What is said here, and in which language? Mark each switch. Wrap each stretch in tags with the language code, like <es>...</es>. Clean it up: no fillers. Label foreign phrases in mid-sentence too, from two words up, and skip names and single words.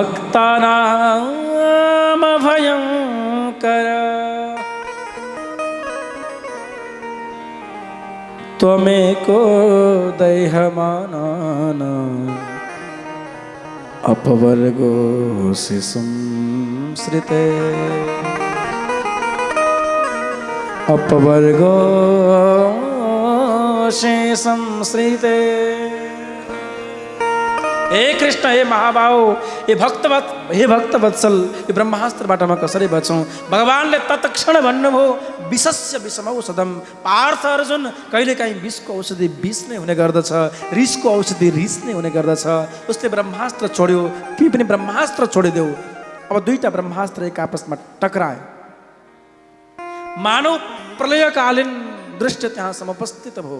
<sa>भक्तानां भयंकर त्वमेको दैहमानान अपवर्गो संश्रिते अपवर्गो संश्रिते।</sa> <ne>हे कृष्ण, हे महाबाहु, हे भक्त वत्सल, यो ब्रह्मास्त्रबाट म कसरी बचौँ? भगवानले तत्क्षण भन्नुभयो</ne> <sa>विषस्य विषमौषधम।</sa> <ne>पार्थ अर्जुन, कहिलेकाहीँ विषको औषधि विष नै हुने गर्दछ, रिसको औषधि रिस नै हुने गर्दछ। उसले ब्रह्मास्त्र छोड्यो, तिमी पनि ब्रह्मास्त्र छोडिदेऊ। अब दुईटा ब्रह्मास्त्र एक आपसमा टकराए। मानव प्रलयकालीन दृश्य त्यहाँ समुपस्थित भयो।</ne>